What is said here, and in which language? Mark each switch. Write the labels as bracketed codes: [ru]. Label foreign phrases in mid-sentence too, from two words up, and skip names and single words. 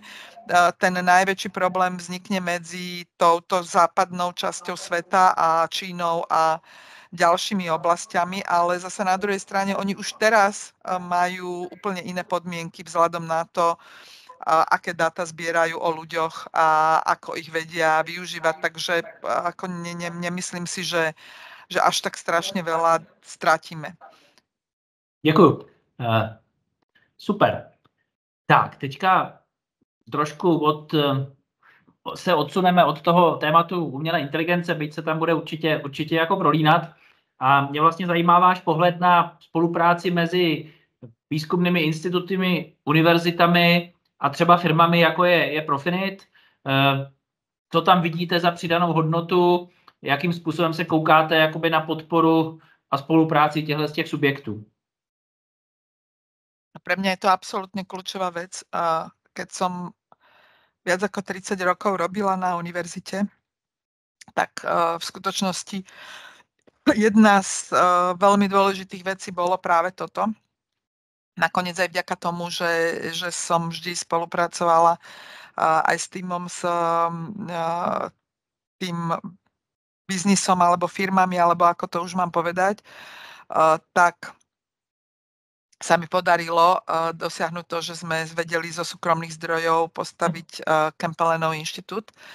[sk] Ten najväčší problém vznikne medzi touto západnou časťou sveta a Čínou a ďalšími oblastiami, ale zase na druhej strane oni už teraz majú úplne iné podmienky vzhľadom na to, aké dáta zbierajú o ľuďoch a ako ich vedia využívať. Takže ako nemyslím si, že až tak strašne veľa stratíme. [cs] Děkuju. Super. Tak, teďka trošku se odsuneme od toho tématu umělé inteligence, byť se tam bude určitě jako prolínat. A mě vlastně zajímá váš pohled na spolupráci mezi výzkumnými instituty, univerzitami a třeba firmami, jako je Profinit. Co tam vidíte za přidanou hodnotu? Jakým způsobem se koukáte jakoby na podporu a spolupráci těchto z těch subjektů? [sk] Pre mňa je to absolútne kľúčová vec. Keď som viac ako 30 rokov robila na univerzite, tak v skutočnosti jedna z veľmi dôležitých vecí bolo práve toto. Nakoniec aj vďaka tomu, že som vždy spolupracovala aj s týmom, s tým biznisom alebo firmami, alebo ako to už mám povedať, tak sa mi podarilo dosiahnuť to, že sme vedeli zo súkromných zdrojov postaviť Kempelenov inštitút.